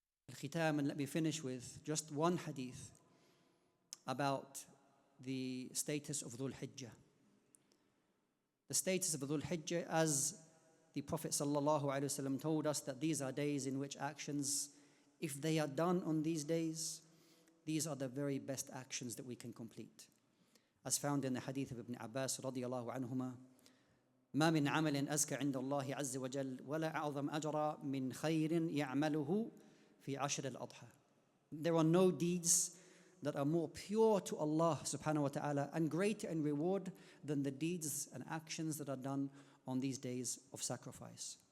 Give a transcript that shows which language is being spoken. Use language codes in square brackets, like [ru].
[en] Al-Khitam, and let me finish with just one hadith about the status of Dhul Hijjah. The status of Dhul Hijjah, as the Prophet sallallahu alaihi wasallam told us, that these are days in which actions, if they are done on these days, these are the very best actions that we can complete. As found in the hadith of Ibn Abbas radiyallahu anhuma, [ar] ما من عمل أزكى عند الله عز وجل ولا أعظم أجرا من خير يعمله في عشر الأضحى. [en] There are no deeds that are more pure to Allah subhanahu wa ta'ala and greater in reward than the deeds and actions that are done on these days of sacrifice.